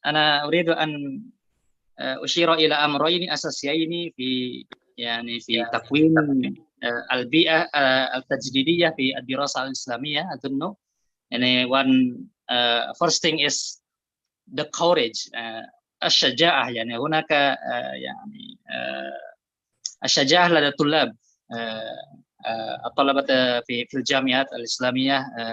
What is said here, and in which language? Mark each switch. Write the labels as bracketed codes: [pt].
[ar] أنا أريد أن أشير إلى أمرين أساسيين في تكوين البيئة التجديدية في الدراسة الإسلامية أظن. يعني [en] one first thing is the courage, [ar] الشجاعة. يعني هناك الشجاعة لدى الطلاب الطلبة في الجامعات الإسلامية.